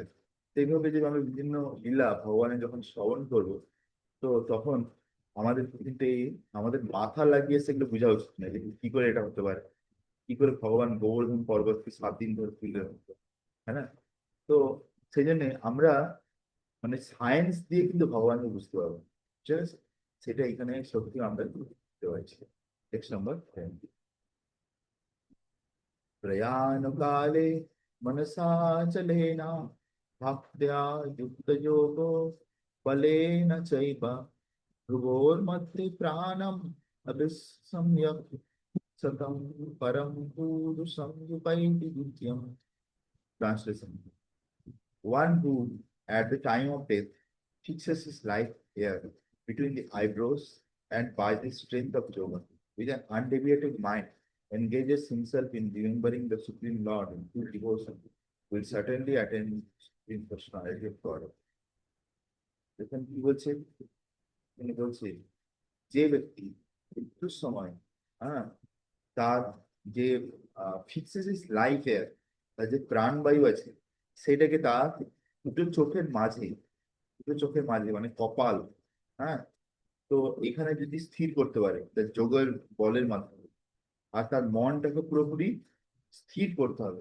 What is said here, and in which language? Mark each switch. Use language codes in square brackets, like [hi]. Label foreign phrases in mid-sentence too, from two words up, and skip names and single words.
[bn] তো এইভাবে যে আমরা বিভিন্ন লীলা ভগবানের যখন শ্রবণ করবো, তো তখন আমাদের কিন্তু আমাদের মাথা লাগিয়ে সেগুলো বোঝা উচিত না যে কি করে এটা হতে পারে। কি করে ভগবান গোবর্ধন পর্বতকে 7 দিন ধরে তুলে রাখতো, হ্যাঁ না? তো সেই জন্য আমরা মানে সায়েন্স দিয়ে কিন্তু ভগবানকে বুঝতে পারবো, ঠিক আছে? সেটা এখানে সত্যি আমরা বুঝতে পারছি। [en] next number [bn] 10। [sa] प्रयाणकाले मनसा चलेन भक्त्या युक्तयोगो बलेन चैव भ्रुवोर्मध्ये प्राणम् अभिसंयत् सतं परं पुरुषं युपैति द्वितीयम्। [en] Translation: one who, at the time of death, fixes his life here between the eyebrows and by the strength of yoga, with an undeviated mind, engages himself in remembering the Supreme Lord in full devotion, will certainly attain in personality of God. [bn] দেখেন কি বলছে, তিনি বলছে যে ব্যক্তি মৃত্যুর সময়, হ্যাঁ, তার যে [en] fixes his life's, [bn] তার যে প্রাণবায়ু আছে সেটাকে তার দুটো চোখের মাঝে, দুটো চোখের মাঝে মানে কপাল, হ্যাঁ, তো এখানে যদি স্থির করতে পারে তার যোগের বলের মাধ্যমে, আর তার মনটাকে পুরোপুরি স্থির করতে হবে।